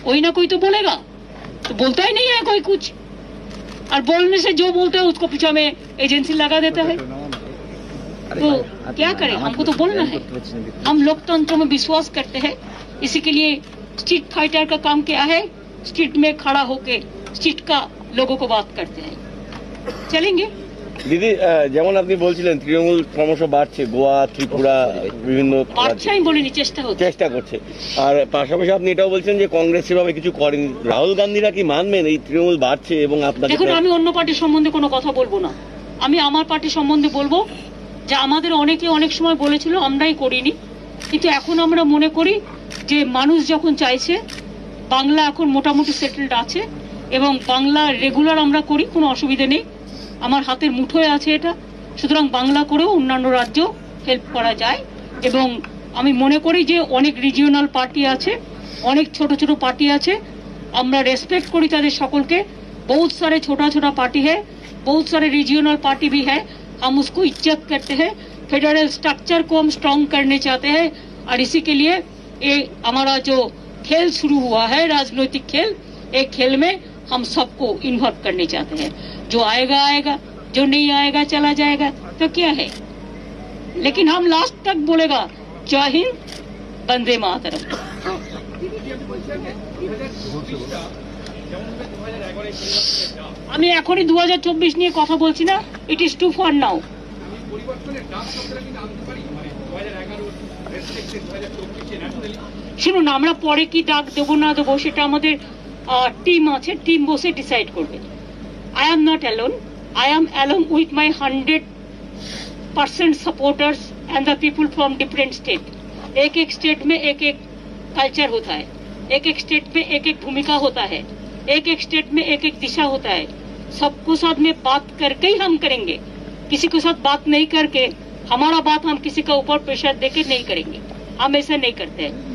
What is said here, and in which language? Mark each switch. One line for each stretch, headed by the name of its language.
Hindi: कोई ना कोई तो बोलेगा, तो बोलता ही नहीं है कोई कुछ। और बोलने से जो बोलते हैं उसको पीछे में एजेंसी लगा देता है। तो क्या करें, हमको तो बोलना है। हम लोकतंत्र में विश्वास करते हैं, इसी के लिए स्ट्रीट फाइटर का काम क्या है, स्ट्रीट में खड़ा होके स्ट्रीट का लोगों को बात करते हैं। चलेंगे
Bangla: দিদি, যেমন আপনি বলছিলেন তৃণমূল ক্রমশ বাড়ছে, গোয়া, ত্রিপুরা, বিভিন্ন বাড়ছে, আমি বলিনি, চেষ্টা করছে। আর পাশাপাশি আপনি এটাও বলছেন যে কংগ্রেস সেভাবে কিছু করেনি। রাহুল গান্ধীরা কি মানবেন এই তৃণমূল বাড়ছে? এবং আপনাকে দেখুন, আমি অন্য পার্টির সম্বন্ধে কোনো কথা বলবো না, আমি আমার পার্টির সম্বন্ধে বলবো যে আমাদের অনেকে অনেক সময় বলেছিল, আমরাই করিনি, কিন্তু এখন আমরা মনে করি যে মানুষ যখন চাইছে, বাংলা এখন মোটামুটি সেটেলড আছে এবং বাংলা রেগুলার আমরা করি, কোনো অসুবিধা নেই। আমার হাতের মুঠোয় আছে এটা, সুতরাং বাংলা করেও অন্যান্য রাজ্য হেল্প করা যায়। এবং আমি মনে করি যে অনেক রিজিওনাল পার্টি আছে, অনেক ছোট ছোট পার্টি আছে, আমরা রেসপেক্ट করি তাদের সকলকে।
Hindi: बहुत सारे छोटा छोटा पार्टी है, बहुत सारे रीजनल पार्टी भी है, हम उसको इज्जत करते हैं। फेडरल स्ट्रक्चर को हम स्ट्रॉन्ग करने चाहते हैं और इसी के लिए ये हमारा जो खेल शुरू हुआ है, राजनीतिक खेल, एक खेल में हम सबको इन्वॉल्व करने चाहते हैं। जो आएगा आएगा, जो नहीं आएगा चला जाएगा, तो क्या है। लेकिन हम लास्ट तक बोलेगा जय हिंद, वंदे मातरम।
Bangla: আমি এখনই 2024 নিয়ে কথা বলছি না,
English: It is too far now.
Bangla: শুনুন, আমরা পরে কি ডাক দেবো না দেবো সেটা আমাদের টিম আছে, টিম বসে ডিসাইড করবে।
English: I am not alone. I am along with my 100% supporters and the people from different state.
Hindi: एक एक स्टेट में एक एक कल्चर होता है, एक एक स्टेट में एक एक भूमिका होता है, एक एक स्टेट में एक एक दिशा होता है। सबको साथ में बात करके ही हम करेंगे, किसी के साथ बात नहीं करके हमारा बात हम किसी का ऊपर प्रेशर देके नहीं करेंगे, हम ऐसा नहीं करते हैं।